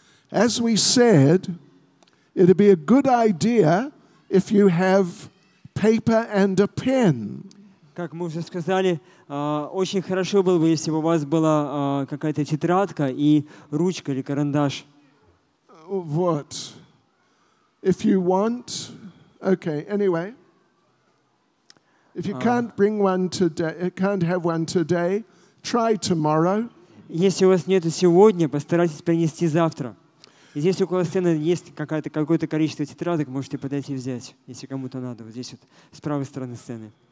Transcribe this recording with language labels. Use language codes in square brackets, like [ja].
[en] As we said, it'd be a good idea if you have paper and a pen. [ru] Как мы уже сказали, очень хорошо было бы, если бы у вас была какая-то тетрадка и ручка или карандаш. [en] What? If you want, okay, anyway. If you can't bring one today, can't have one today, try tomorrow. [ru] Если у вас нету сегодня, постарайтесь принести завтра. И здесь около сцены есть какое-то количество тетрадок, можете подойти и взять, если кому-то надо. Вот здесь вот с правой стороны сцены.